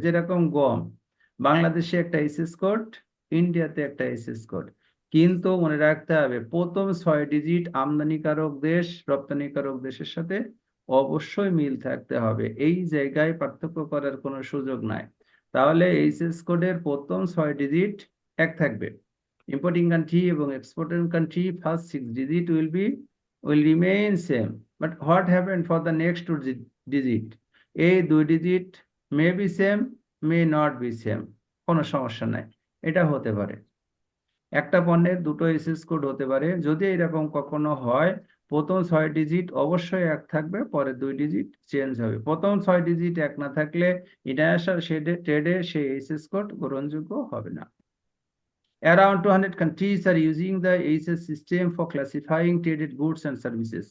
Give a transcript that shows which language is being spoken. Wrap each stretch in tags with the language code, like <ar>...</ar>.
<bn>যেরকম গম, বাংলাদেশে একটা এইচএস কোড, ইন্ডিয়াতে একটা এইচএস কোড, কিন্তু মনে রাখতে হবে প্রথম 6 ডিজিট আমদানিকারক দেশ রপ্তানিকারক দেশের সাথে অবশ্যই মিল থাকতে হবে, এই জায়গায় পার্থক্য করার কোনো সুযোগ নাই। তাহলে এইচএস কোডের প্রথম 6 ডিজিট এক থাকবে।</bn> <en>Importing country এবং exporting country first 6 digit will remain same. But what happened for the next 2 digit?</en> <bn>এই 2 digit</bn> <en>may be same, may not be same,</en> <bn>কোনো সমস্যা নাই, এটা হতে পারে। একটা পণ্যের দুটো এসএস কোড হতে পারে। যদি এরকম কখনো হয়, প্রথম 6 ডিজিট অবশ্যই এক থাকবে, পরে 2 ডিজিট চেঞ্জ হবে। প্রথম 6 ডিজিট এক না থাকলে ইন্টারন্যাশনাল ট্রেডে সেই এসএস কোড গ্রহণযোগ্য হবে না।</bn> <en>Around 200 countries are using the ACS system for classifying traded goods and services.</en>